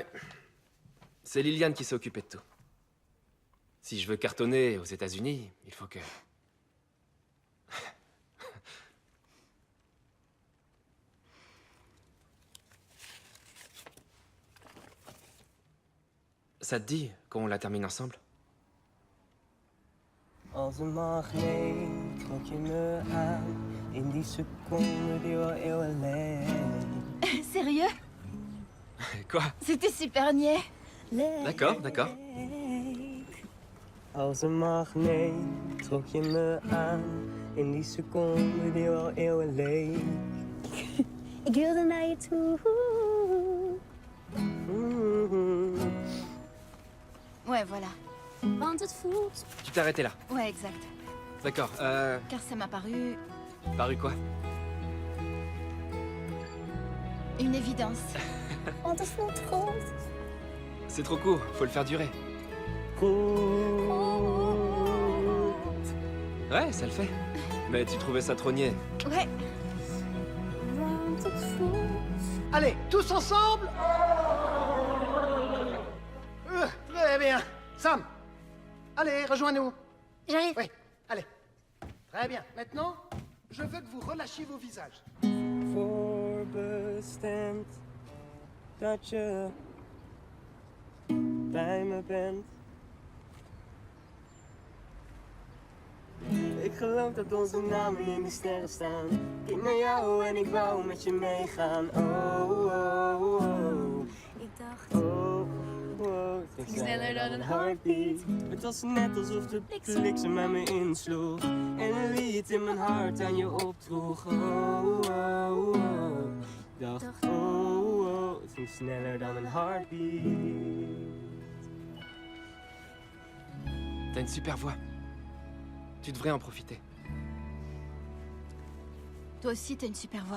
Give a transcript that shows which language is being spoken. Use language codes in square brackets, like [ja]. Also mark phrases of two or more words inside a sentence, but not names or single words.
[fr] C'est Liliane qui s'est occupée de tout. Si je veux cartonner aux États-Unis, il faut que... Ça te dit qu'on la termine ensemble? [nl] Als een magneet trok je me aan in die seconde die al eeuwen leek. [fr] Sérieux? Quoi? C'était super niais. D'accord, d'accord. [nl] Als een magneet trok je me aan in die seconde die al eeuwen leek. Ik wilde naar je toe. [fr] Ouais, voilà. [nl] Want het voelt. [fr] Tu t'es arrêté là. Ouais, exact. D'accord, Car ça m'a paru Paru quoi? une évidence. [nl] Want het voelt goed. [fr] C'est trop court, faut le faire durer. Ouais, ça le fait. Mais tu trouvais ça trop niais. Ouais. [nl] Want het voelt. [fr] Allez, tous ensemble. Très bien. Sam, allez, rejoins-nous. J'arrive. Oui, allez. Très bien. Maintenant, je veux que vous relâchiez vos visages. [nl] Voorbestemd dat je bij me bent. Ik geloof dat onze namen in de sterren staan. Kijk naar jou en ik wou met je meegaan. Oh, oh, oh. Ik dacht. Oh, oh. Het ging sneller dan een heartbeat. Het was net alsof de bliksem aan me insloeg. En een lied in mijn hart aan je opdroeg. Oh, oh, oh. Ik dacht, oh, oh. Het ging sneller dan een heartbeat. [fr] T'as une super voix. Tu devrais en profiter. Toi aussi, t'as une super voix.